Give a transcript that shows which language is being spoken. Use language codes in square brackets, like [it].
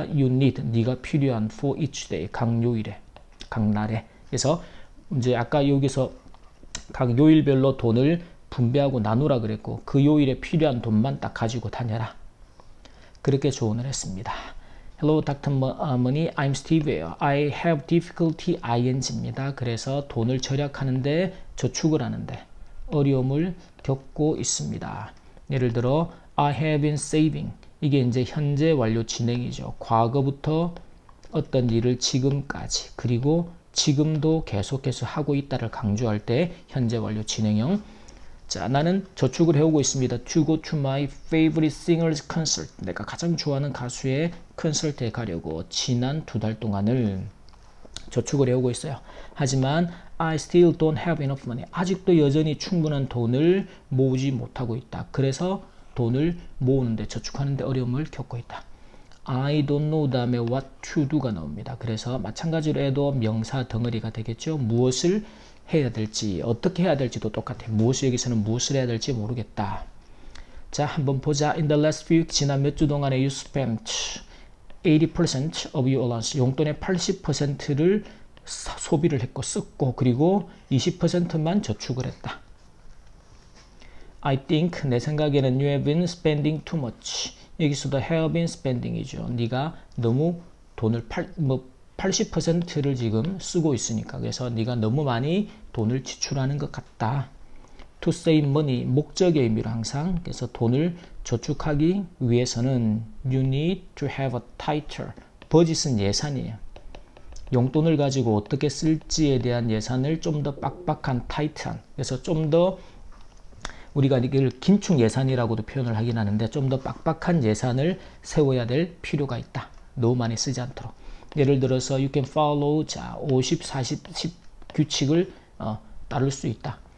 [en] You need, [ko] 네가 필요한 [en] for each day, [ko] 각 요일에, 각 날에. 그래서 이제 아까 여기서 각 요일별로 돈을 분배하고 나누라 그랬고, 그 요일에 필요한 돈만 딱 가지고 다녀라. 그렇게 조언을 했습니다. [en] Hello, Dr. Money. I'm Steve. I have difficulty ing입니다. [ko] 그래서 돈을 절약하는데, 저축을 하는데 어려움을 겪고 있습니다. 예를 들어 [en] I have been saving. [ko] 이게 이제 현재 완료 진행이죠. 과거부터 어떤 일을 지금까지, 그리고 지금도 계속해서 하고 있다를 강조할 때 현재 완료 진행형. 자, 나는 저축을 해오고 있습니다. [en] To go to my favorite singer's concert. [ko] 내가 가장 좋아하는 가수의 콘서트에 가려고 지난 2달 동안을 저축을 해오고 있어요. 하지만 [en] I still don't have enough money. [ko] 아직도 여전히 충분한 돈을 모으지 못하고 있다. 그래서 돈을 모으는데, 저축하는데 어려움을 겪고 있다. [en] I don't know [ko] 다음에 [en] what to do가 [ko] 나옵니다. 그래서 마찬가지로 해도 명사 덩어리가 되겠죠. 무엇을 해야 될지, 어떻게 해야 될지도 똑같아요. 무엇을, 여기서는 무엇을 해야 될지 모르겠다. 자, 한번 보자. [en] In the last few weeks, [ko] 지난 몇 주 동안에 [en] you spent 80% of your allowance. [ko] 용돈의 80%를 소비를 했고 썼고, 그리고 20%만 저축을 했다. [en] I think, [ko] 내 생각에는 [en] you have been spending too much. [ko] 여기서도 [en] have been spending [ko] 이죠. 네가 너무 돈을 80%를 지금 쓰고 있으니까. 그래서 네가 너무 많이 돈을 지출하는 것 같다. [en] To save money, [ko] 목적의 의미로 항상. 그래서 돈을 저축하기 위해서는 [en] you need to have a tighter. [ko] 버짓은 예산이에요. 용돈을 가지고 어떻게 쓸지에 대한 예산을 좀 더 빡빡한, 타이트한. 그래서 좀 더 우리가 이걸 긴축 예산이라고도 표현을 하긴 하는데, 좀 더 빡빡한 예산을 세워야 될 필요가 있다. 너무 많이 쓰지 않도록. 예를 들어서 [en] you can follow, [ko] 자, 50, 40, 10 규칙을 따를 수 있다.